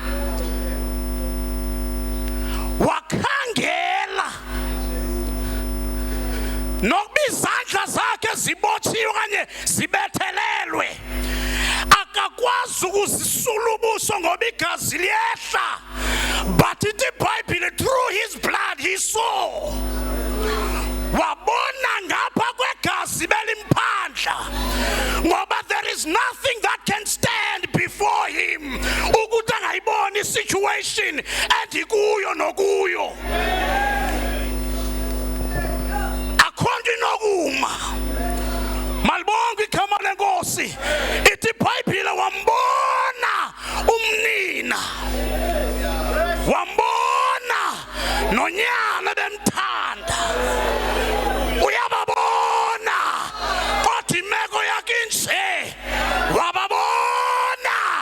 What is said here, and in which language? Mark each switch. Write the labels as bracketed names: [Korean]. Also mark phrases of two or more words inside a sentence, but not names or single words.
[Xhosa] wakhangela nokuba izandla zakhe zibotshiwe okanye zibethelelwe akakwazi ukuzisula ubuso ngoba igazi liyehla but ithi iBhayibhile [English] through his blood he saw [Xhosa] wabona ngapha kwegazi belimphandla ngoba [English] there is nothing that can stand before him [Xhosa] ukuthi angayibona isituation endikuyo nokuyo akhonto inokuma malibonke igama lenkosi ithi iBhayibhile wambona umnina wambona nonyana bemthanda uyababona kodwa imeko yakhe inje wababona